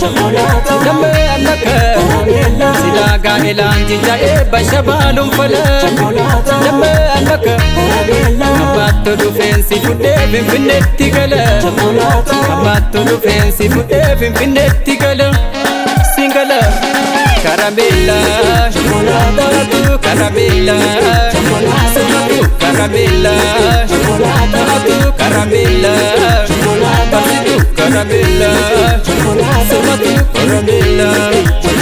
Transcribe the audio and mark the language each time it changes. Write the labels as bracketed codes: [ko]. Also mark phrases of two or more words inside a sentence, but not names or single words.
[om] Chokolaata. Dambe amnaka. Karameella. Silaa gaa'elaan jijjaa'ee basha baaluun fala. Chokolaata. Dambe amnaka. Karameella. Abbaatto dhufeen si fuudhee Finfinneetti gala. Chokolaata. Abbaatto dhufeen si fuudhee Finfinneetti gala. Singala, [it] caramella, tu caramella, sono tu caramella, tu caramella, passi tu caramella, sono tu caramella.